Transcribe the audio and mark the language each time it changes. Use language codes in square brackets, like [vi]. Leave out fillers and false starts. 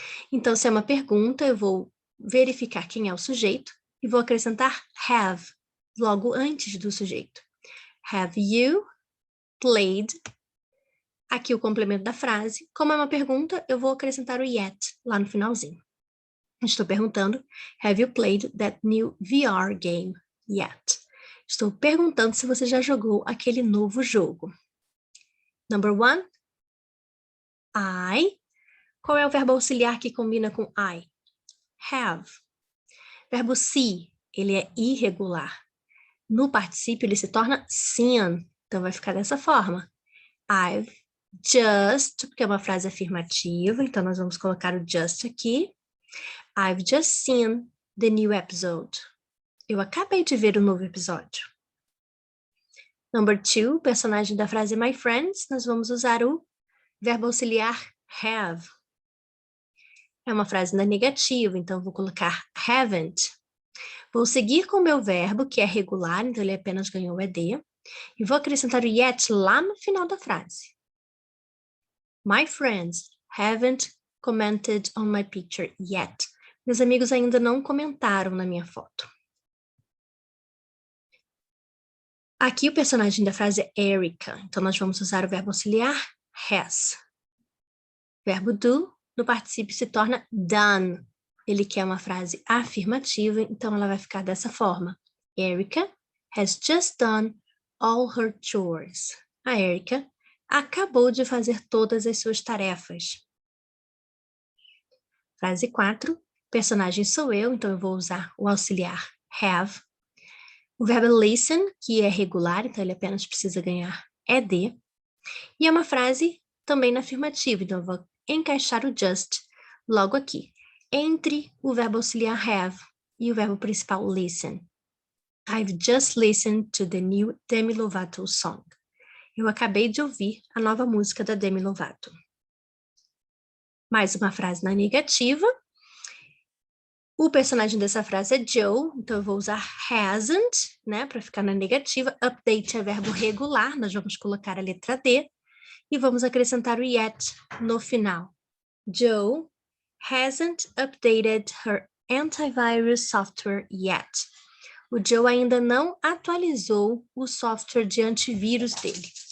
[pt] Então, se é uma pergunta, eu vou verificar quem é o sujeito e vou acrescentar have logo antes do sujeito. [en] Have you played? [pt] Aqui o complemento da frase. Como é uma pergunta, eu vou acrescentar o yet lá no finalzinho. Estou perguntando, [en] have you played that new VR game yet? [pt] Estou perguntando se você já jogou aquele novo jogo. [en] Number 1, I. [pt] Qual é o verbo auxiliar que combina com I? Have. Verbo see, ele é irregular. No particípio, ele se torna seen. Então, vai ficar dessa forma. [en] I've just, [pt] porque é uma frase afirmativa, então nós vamos colocar o just aqui. [en] I've just seen the new episode. [pt] Eu acabei de ver o novo episódio. Number 2, personagem da frase my friends, nós vamos usar o verbo auxiliar have. É uma frase na negativa, então vou colocar haven't. Vou seguir com o meu verbo, que é regular, então ele apenas ganhou ED, e vou acrescentar o yet lá no final da frase. [en] My friends haven't commented on my picture yet. [pt] Meus amigos ainda não comentaram na minha foto. Aqui o personagem da frase é Erica, então nós vamos usar o verbo auxiliar has. Verbo do, no particípio se torna done. Ele quer uma frase afirmativa, então ela vai ficar dessa forma. [en] Erica has just done all her chores. [pt] A Erica acabou de fazer todas as suas tarefas. Frase 4, personagem sou eu, então eu vou usar o auxiliar have. O verbo listen, que é regular, então ele apenas precisa ganhar ED. E é uma frase também na afirmativa, então eu vou encaixar o just logo aqui, entre o verbo auxiliar have e o verbo principal listen. [en] I've just listened to the new Demi Lovato song. [pt] Eu acabei de ouvir a nova música da Demi Lovato. Mais uma frase na negativa. O personagem dessa frase é Joe, então eu vou usar hasn't, né, para ficar na negativa. Update é verbo regular, nós vamos colocar a letra D e vamos acrescentar o yet no final. [en] Joe hasn't updated her antivirus software yet. [pt] O Joe ainda não atualizou o software de antivírus dele.